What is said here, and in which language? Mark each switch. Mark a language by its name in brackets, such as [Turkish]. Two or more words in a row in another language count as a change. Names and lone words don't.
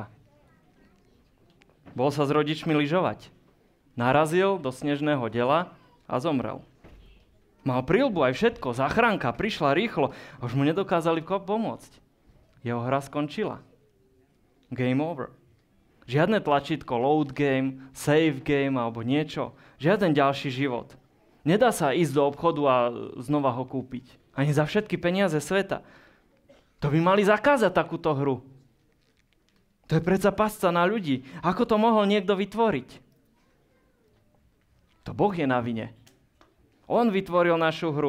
[Slovak] Bol sa s rodičmi lyžovať. Narazil do snežného dela a zomrel. Mal príľbu aj všetko, záchranka prišla rýchlo a už mu nedokázali pomôcť. Jeho hra skončila. [English] Game over. [Slovak] Žiadne tlačítko [English] load game, save game [Slovak] alebo niečo. Žiaden ďalší život. Nedá sa ísť do obchodu a znova ho kúpiť. Ani za všetky peniaze sveta. To by mali zakázať takúto hru. To je predsa pasca na ľudí. Ako to mohol niekto vytvoriť? To Boh je na vine. On vytvoril našu hru.